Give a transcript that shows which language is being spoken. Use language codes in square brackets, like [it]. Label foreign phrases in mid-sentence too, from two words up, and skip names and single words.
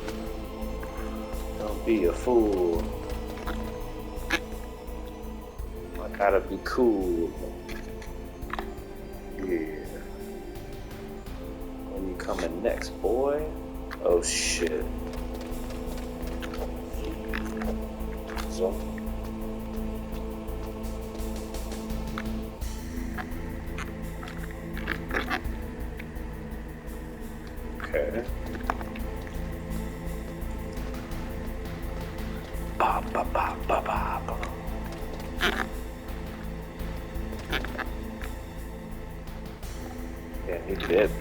[en] Don't be a fool. I gotta be cool. Yeah. When you coming next, boy? Oh shit. So. Okay. Ba ba ba ba ba ba. Yeah, he dipped.